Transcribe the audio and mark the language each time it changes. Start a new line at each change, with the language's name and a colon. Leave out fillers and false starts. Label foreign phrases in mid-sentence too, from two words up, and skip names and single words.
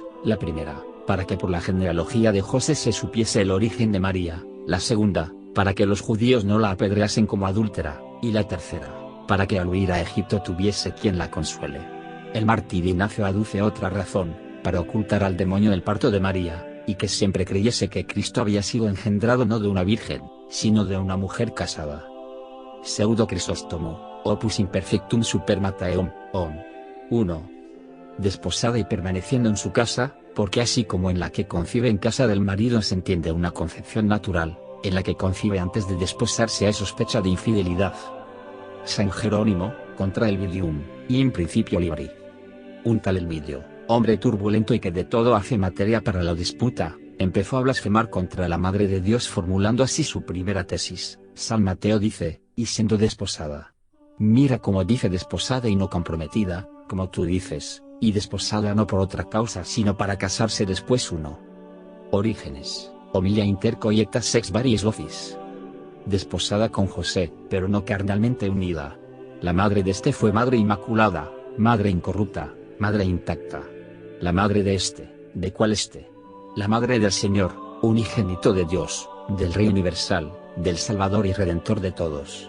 Spanish: La primera, para que por la genealogía de José se supiese el origen de María; la segunda, para que los judíos no la apedreasen como adúltera; y la tercera, para que al huir a Egipto tuviese quien la consuele. El mártir Ignacio aduce otra razón, para ocultar al demonio el parto de María, y que siempre creyese que Cristo había sido engendrado no de una virgen, sino de una mujer casada. Pseudo Crisóstomo, opus imperfectum super Mattheum, 1. Desposada y permaneciendo en su casa, porque así como en la que concibe en casa del marido se entiende una concepción natural, en la que concibe antes de desposarse hay sospecha de infidelidad. San Jerónimo, contra el Vidium,
Latin: in principio libri.
Spanish: Un tal Elvidio, hombre turbulento y que de todo hace materia para la disputa, empezó a blasfemar contra la Madre de Dios formulando así su primera tesis. San Mateo dice, y siendo desposada. Mira cómo dice desposada y no comprometida, como tú dices, y desposada no por otra causa sino para casarse después. 1. Orígenes, Homilia inter coiectas sex variis locis. Desposada con José, pero no carnalmente unida. La madre de este fue madre inmaculada, madre incorrupta, madre intacta. La madre de este, ¿de cuál este? La madre del Señor, unigénito de Dios, del Rey universal, del Salvador y Redentor de todos.